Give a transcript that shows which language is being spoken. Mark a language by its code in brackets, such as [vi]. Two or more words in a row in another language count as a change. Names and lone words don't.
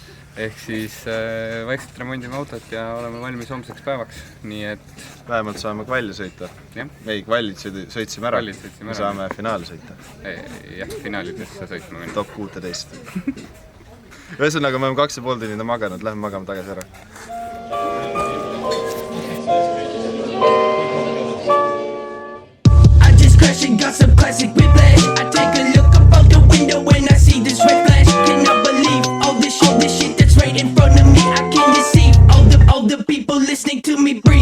[et] Ehk siis vaikselt remondime autot ja oleme valmis homseks päevaks, nii et... Vähemalt saame kvalli sõita. Ei, kvallit sõitsime ära. Me saame finaali sõita. Jah, finaalidesse sõitma minna. Top 16. Ühesõnaga, me oleme 2,5 tunnina maganud, lähme magama tagasi ära. [en] I just crashed and got some classic whiplash. I take a look up out the window when I see this red flash. Cannot believe all this shit that's right in front of me. I can't deceive all the people listening to me breathe.